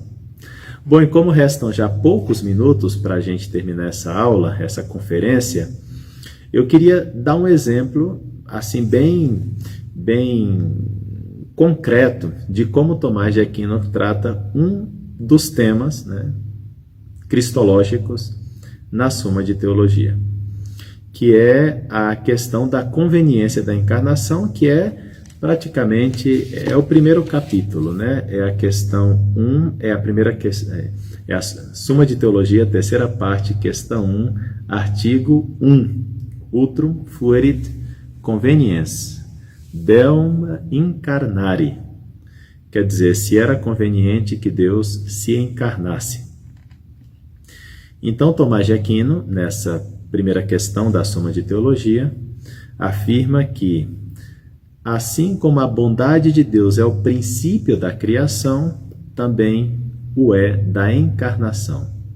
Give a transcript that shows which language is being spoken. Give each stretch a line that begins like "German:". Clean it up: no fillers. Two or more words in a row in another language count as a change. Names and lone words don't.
Portuguese: Bom, e como restam já poucos minutos para a gente terminar essa aula, essa conferência, eu queria dar um exemplo assim bem concreto de como Tomás de Aquino trata um dos temas, né, cristológicos na Suma de Teologia, que é a questão da conveniência da encarnação, que praticamente o primeiro capítulo, né? É a questão 1, é a primeira questão, é a Suma de Teologia, terceira parte, questão 1, artigo 1,
Latin: Utrum fuerit conveniens, Deum incarnare.
Portuguese: Quer dizer, se era conveniente que Deus se encarnasse. Então, Tomás de Aquino, nessa primeira questão da Suma de Teologia, afirma que, assim como a bondade de Deus é o princípio da criação, também o é da encarnação.